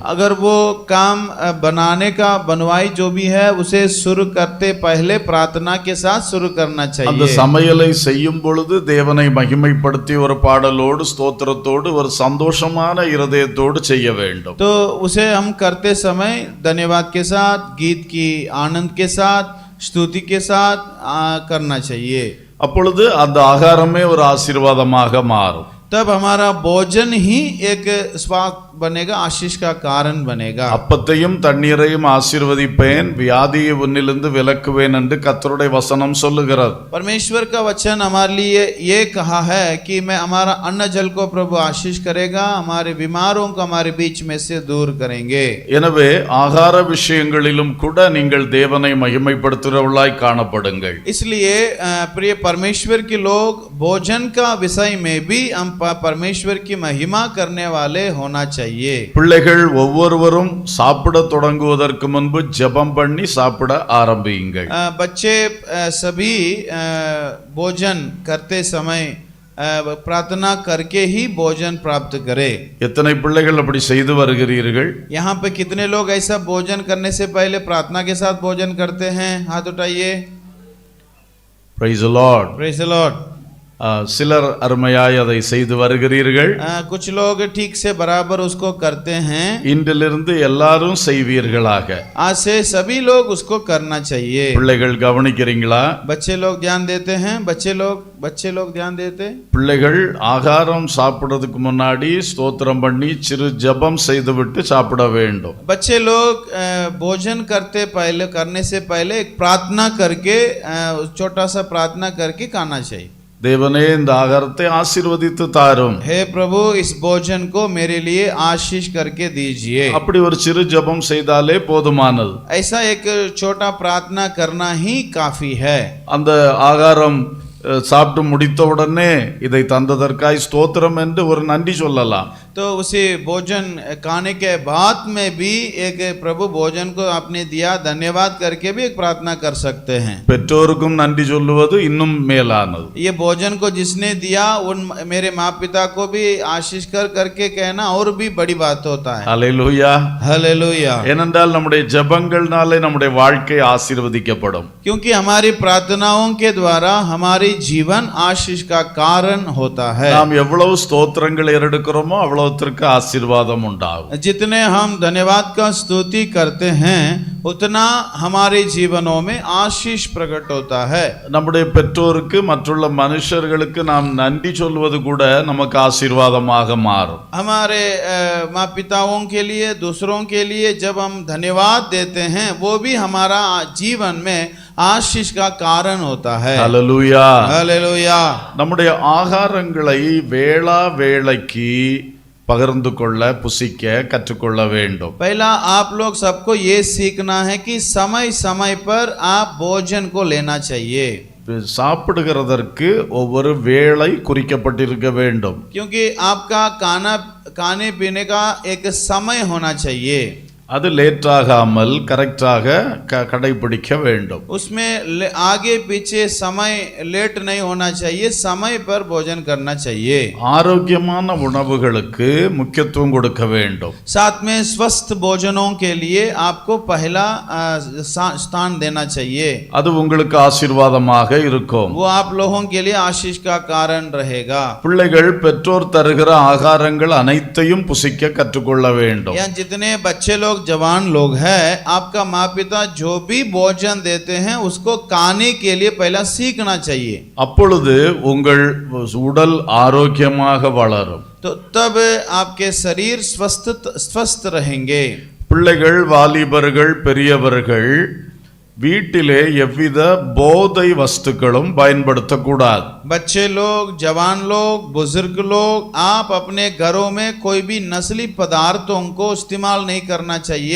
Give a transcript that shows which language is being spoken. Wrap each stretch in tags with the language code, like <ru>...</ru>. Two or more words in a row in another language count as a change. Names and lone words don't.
<hi>अगर वो काम बनाने का बनवाई जो भी है उसे शुरू करते पहले प्रार्थना के साथ शुरू करना</hi> <ta>அந்த</ta> <hi>चाहिए।</hi> <ta>சமையலை செய்யும் பொழுது தேவனை மகிமைப்படுத்தி ஒரு பாடலோடு ஸ்தோத்திரத்தோடு ஒரு சந்தோஷமான இருதயத்தோடு செய்ய வேண்டும்.</ta> <hi>तो उसे हम करते समय धन्यवाद के साथ, गीत की आनंद के साथ, स्तुति के साथ करना चाहिए।</hi> <ta>அப்பொழுது அந்த ஆகாரமே ஒரு ஆசீர்வாதமாக மாறும்.</ta> <hi>तब हमारा भोजन ही एक स्वाद बनेगा, आशीष का कारण बनेगा।</hi> <ta>அப்பத்தையும் தண்ணீரையும் ஆசீர்வதிப்பேன், வியாதியை உன்னிலிருந்து விலக்குவேன் என்று கர்த்தருடைய வசனம் சொல்லுகிறது.</ta> <hi>परमेश्वर का वचन हमारे लिए ये कहा है कि मैं हमारा अन्न जल को प्रभु आशीष करेगा, हमारे बीमारों को हमारे बीच में से दूर करेंगे।</hi> <ta>எனவே ஆகார விஷயங்களிலும் கூட நீங்கள் தேவனை மகிமைப்படுத்துகிறவர்களாய் காணப்படுங்கள்.</ta> <hi>इसलिए प्रिय परमेश्वर के लोग भोजन का विषय में भी हम परमेश्वर की महिमा करने वाले होना चाहिए।</hi> <ta>பிள்ளைகள் ஒவ்வொருவரும் சாப்பிட தொடங்குவதற்கு முன்பு ஜெபம் பண்ணி சாப்பிட ஆரம்பியுங்கள்.</ta> <hi>बच्चे सभी भोजन करते समय प्रार्थना करके ही भोजन प्राप्त करें।</hi> <ta>எத்தனை பிள்ளைகள் அப்படி செய்து வருகிறீர்கள்?</ta> <hi>यहाँ पे कितने लोग ऐसा भोजन करने से पहले प्रार्थना के साथ भोजन करते हैं? हाथ उठाइए।</hi> <en>Praise the Lord. Praise the Lord.</en> <ta>சிலர் அருமையாய் அதை செய்து வருகிறீர்கள்.</ta> <hi>कुछ लोग ठीक से बराबर उसको करते हैं।</hi> <ta>இன்றிலிருந்து எல்லாரும் செய்வீர்களாக.</ta> <hi>आज से सभी लोग उसको करना चाहिए।</hi> <ta>பிள்ளைகள் கவனிக்கிறீங்களா?</ta> <hi>बच्चे लोग ध्यान देते हैं? बच्चे लोग ध्यान देते?</hi> <ta>பிள்ளைகள் ஆகாரம் சாப்பிடுறதுக்கு முன்னாடி ஸ்தோத்திரம் பண்ணி சிறு ஜெபம் செய்துவிட்டு சாப்பிட வேண்டும்.</ta> <hi>बच्चे लोग भोजन करने से पहले एक प्रार्थना करके छोटा सा प्रार्थना करके खाना चाहिए।</hi> <ta>தேவனே இந்த ஆகாரத்தை ஆசீர்வதித்து தாரும்.</ta> <hi>हे प्रभु इस भोजन को मेरे लिए आशीष करके दीजिए।</hi> <ta>அப்படி ஒரு சிறு ஜெபம் செய்தாலே போதுமானது.</ta> <hi>ऐसा एक छोटा प्रार्थना करना ही काफी है।</hi> <ta>அந்த ஆகாரம் சாப்பிட்டு முடித்த உடனே இதை தந்ததற்காய் ஸ்தோத்திரம் என்று ஒரு நன்றி சொல்லலாம்.</ta> <hi>तो उसे भोजन खाने के बाद में भी एक प्रभु भोजन को आपने दिया धन्यवाद करके भी एक प्रार्थना कर सकते हैं।</hi> <ta>பெற்றோருக்கும் நன்றி சொல்லுவது இன்னும் மேலானது.</ta> <hi>ये भोजन को जिसने दिया उन मेरे माँ पिता को भी आशीष करके कहना और भी बड़ी बात होता है।</hi> <ta>ஹல்லேலூயா.</ta> <hi>हालेलुया।</hi> <ta>ஏனென்றால் நம்முடைய ஜெபங்கள்னாலே நம்முடைய வாழ்க்கை ஆசீர்வதிக்கப்படும்.</ta> <hi>क्योंकि हमारी प्रार्थनाओं के द्वारा हमारी जीवन आशीष का कारण होता है।</hi> <ta>நாம் எவ்வளவு ஸ்தோத்திரங்கள் ஏறெடுக்கிறோமோ அவ்வளவுத்திற்கு ஆசீர்வாதம் உண்டாகும்.</ta> <hi>जितने हम धन्यवाद का स्तुति करते हैं उतना हमारे जीवनों में आशीष प्रकट होता है।</hi> <ta>நம்முடைய பெற்றோருக்கு மற்றுள்ள மனுஷர்களுக்கு நாம் நன்றி சொல்வது கூட நமக்கு ஆசீர்வாதமாக மாறும்.</ta> <hi>हमारे माँ पिताओं के लिए दूसरों के लिए जब हम धन्यवाद देते हैं वो भी हमारा जीवन में आशीष का कारण होता है।</hi> <ta>ஹல்லேலூயா.</ta> <hi>हालेलुया।</hi> <ta>நம்முடைய ஆகாரங்களை வேளா வேளைக்கு பகிர்ந்து கொள்ள புசிக்க கற்றுக்கொள்ள வேண்டும்.</ta> <hi>पहला आप लोग सबको ये सीखना है कि समय समय पर आप भोजन को लेना चाहिए।</hi> <ta>சாப்பிடுகிறதற்கு ஒவ்வொரு வேளை குறிக்கப்பட்டிருக்க வேண்டும்.</ta> <hi>क्योंकि आपका खाने पीने का एक समय होना चाहिए।</hi> <ta>அது லேட்டாகாமல் கரெக்டாக கடைபிடிக்க வேண்டும்.</ta> <hi>उसमें आगे पीछे समय लेट नहीं होना चाहिए, समय पर भोजन करना चाहिए।</hi> <ta>ஆரோக்கியமான உணவுகளுக்கு முக்கியத்துவம் கொடுக்க வேண்டும்.</ta> <hi>साथ में स्वस्थ भोजनों के लिए आपको पहला स्थान देना चाहिए।</hi> <ta>அது உங்களுக்கு ஆசீர்வாதமாக இருக்கும்.</ta> <hi>वो आप लोगों के लिए आशीष का कारण रहेगा।</hi> <ta>பிள்ளைகள் பெற்றோர் தருகிற ஆகாரங்கள் அனைத்தையும் புசிக்க கற்றுக்கொள்ள வேண்டும்.</ta> <hi>यहाँ जितने बच्चे लोग जवान लोग हैं, आपका माँ पिता जो भी भोजन देते हैं उसको खाने के लिए पहला सीखना चाहिए।</hi> <ta>அப்பொழுது உங்கள் உடல் ஆரோக்கியமாக வளரும்.</ta> <hi>तो तब आपके शरीर स्वस्थ रहेंगे।</hi> <ta>பிள்ளைகள், வாலிபர்கள், பெரியவர்கள் வீட்டிலே எவ்வித போதை வஸ்துக்களும் பயன்படுத்தக்கூடாது.</ta> <hi>बच्चे लोग, जवान लोग, बुजुर्ग लोग, आप अपने घरों में कोई भी नस्ली पदार्थों को इस्तेमाल नहीं करना चाहिए।</hi>